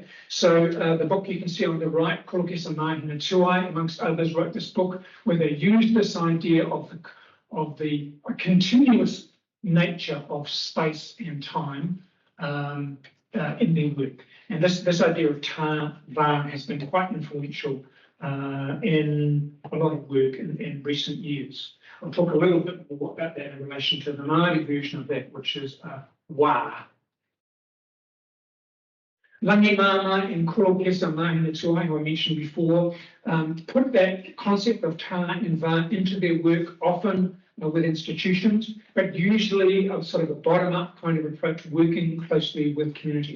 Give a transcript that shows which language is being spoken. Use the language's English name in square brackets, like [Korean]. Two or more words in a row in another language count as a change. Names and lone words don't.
[English] So the book you can see on the right, Kolokesa Mahina Tuai, amongst others, wrote this book where they used this idea of the continuous nature of space and time in their work. And this idea of tā, vā has been quite influential in a lot of work in recent years. I'll talk a little bit more about that in relation to the Māori version of that, which is wā. Langi Mama and Kolokesa Mahina Tuai, who I mentioned before, put that concept of tā and vā into their work, often with institutions, but usually of sort of a bottom-up kind of approach, working closely with communities.